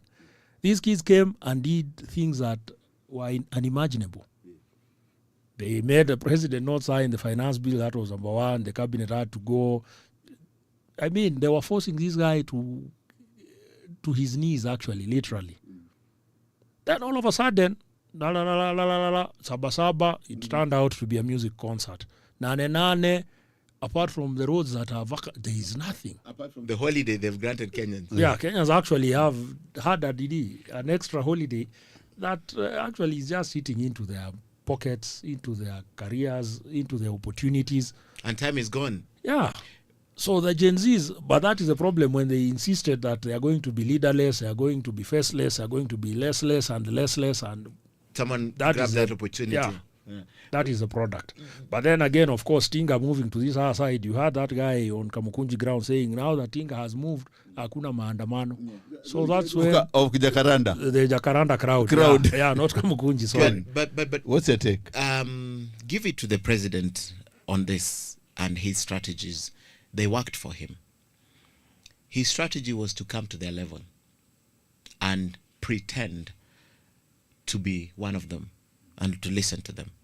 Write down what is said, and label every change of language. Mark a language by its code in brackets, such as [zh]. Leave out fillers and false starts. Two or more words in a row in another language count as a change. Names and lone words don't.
[en] These kids came and did things that were unimaginable. They made the president not sign the finance bill. That was number one. The cabinet had to go. I mean, they were forcing this guy to his knees, actually, literally. Then all of a sudden, la la la la la la la, saba saba, it turned out to be a music concert. Nane nane, apart from the roads that are vacant, there is nothing. Apart from the holiday they've granted Kenyans. Yeah, Kenyans actually have had an extra holiday that actually is just eating into their pockets, into their careers, into their opportunities. And time is gone. Yeah. So the Gen Zs, but that is the problem when they insisted that they are going to be leaderless, they are going to be faceless, they are going to be less and less, and someone grabbed that opportunity. Yeah. That is the product. But then again, of course, Tinga moving to this other side, you had that guy on Kamukunji ground saying, now that Tinga has moved, [sw] hakuna maandamano. [en] So that's where of Jacaranda. The Jacaranda crowd. Yeah, not Kamukunji, sorry. But what's your take? Give it to the president on this and his strategies. They worked for him. His strategy was to come to their level and pretend to be one of them and to listen to them.